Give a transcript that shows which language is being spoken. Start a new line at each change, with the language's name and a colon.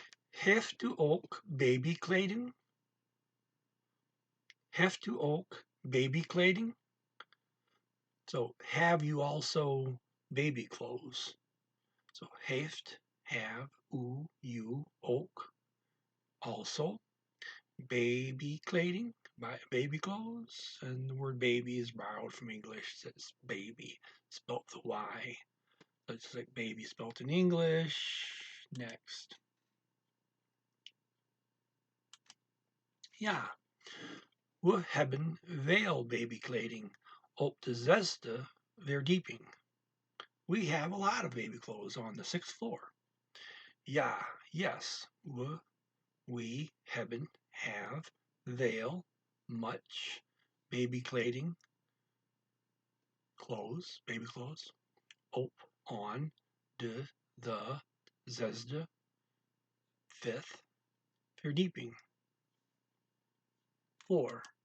Dutch: Heeft u ook babykleding? Heeft u ook babykleding?
English: So, have you also baby clothes? So, heeft, have, u, you, ook, also, baby kleding, baby clothes, and the word baby is borrowed from English. It says baby, spelt the Y. So it's like baby spelt in English. Next.
Dutch: Ja, we hebben veel babykleding op de 6e verdieping.
English: We have a lot of baby clothes on the 6th floor. Ja, yes, we hebben, have, veel, much, babykleding, clothes, baby clothes, op, on, de, the, 6e, 5th, verdieping, floor.